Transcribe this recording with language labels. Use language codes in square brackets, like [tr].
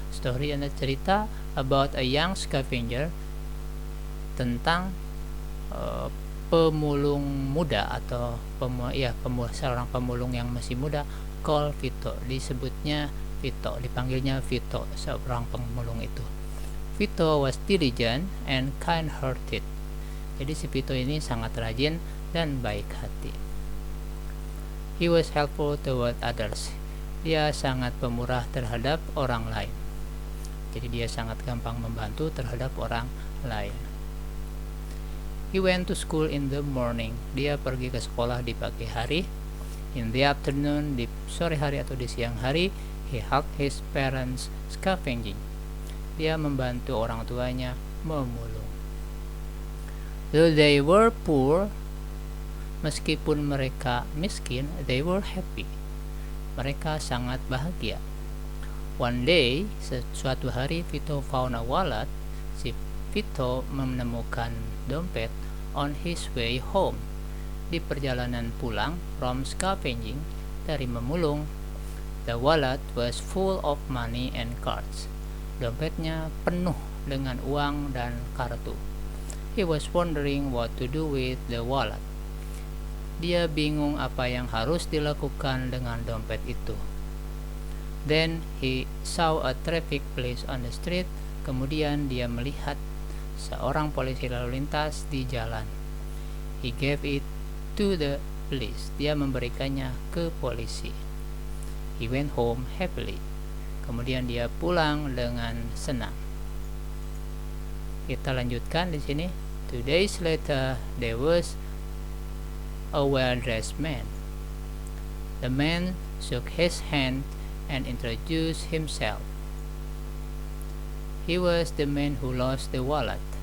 [id] Story adalah cerita [en] about a young scavenger, [id] tentang pemulung muda atau seorang pemulung yang masih muda, [en] called Vito. [id] Disebutnya Vito, dipanggilnya Vito, seorang pemulung itu. [en] Vito was diligent and kind-hearted. [id] Jadi si Vito ini sangat rajin dan baik hati. [en] He was helpful toward others. [id] Dia sangat pemurah terhadap orang lain. Jadi dia sangat gampang membantu terhadap orang lain. [en] He went to school in the morning. [id] Dia pergi ke sekolah di pagi hari. [en] In the afternoon, [id] di sore hari atau di siang hari, [en] he helped his parents scavenging. [id] Dia membantu orang tuanya memulung. [en] Though they were poor, [id] meskipun mereka miskin, [en] they were happy. [id] Mereka sangat bahagia. [en] One day, [id] suatu hari, [en] Vito found a wallet. [id] Si Vito menemukan dompet [en] on his way home. [id] Di perjalanan pulang [en] from scavenging, [id] dari memulung. [en] The wallet was full of money and cards. [id] Dompetnya penuh dengan uang dan kartu. [en] He was wondering what to do with the wallet. [id] Dia bingung apa yang harus dilakukan dengan dompet itu. [en] Then he saw a traffic police on the street. [id] Kemudian dia melihat seorang polisi lalu lintas di jalan. [en] He gave it to the police. [id] Dia memberikannya ke polisi. [en] He went home happily. [id] Kemudian dia pulang dengan senang. Kita lanjutkan di sini. [en] 2 days later, there was a well-dressed man. The man shook his hand and introduced himself. He was the man who lost the wallet.